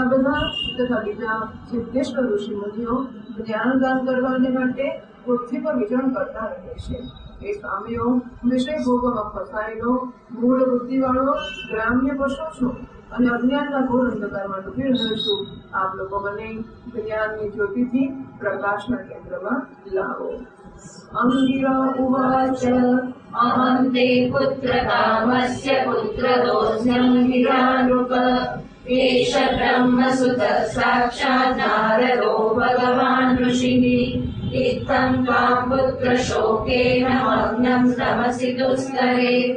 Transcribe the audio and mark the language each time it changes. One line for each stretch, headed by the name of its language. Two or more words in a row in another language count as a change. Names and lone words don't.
Gujarati: બધા તથા બીજા સિદ્ધેશ્વર ઋષિ મુનિઓ જ્ઞાનદાન કરવાને માટે પૃથ્વી પર વિચરણ કરતા રહે છે એ સ્વામીઓ વિષય ભોગોમાં ફસાયેલો મૂળ બુદ્ધિવાળો ગ્રામ્ય પશુ છું અને અજ્ઞાનના ઘોર અંધકારમાં ડૂબી રહ્યો છું આપ લોકો મને જ્ઞાનની જ્યોતિથી પ્રકાશના કેન્દ્રમાં લાવો
Sanskrit: अङ्गिरा उवाच अहं ते पुत्रकामस्य पुत्रदोऽस्म्यङ्गिरानृप एष ब्रह्मसुतः साक्षात् नारदो भगवान् ऋषिः इत्थं त्वां पुत्रशोकेन मग्नं तमसि दुस्तरे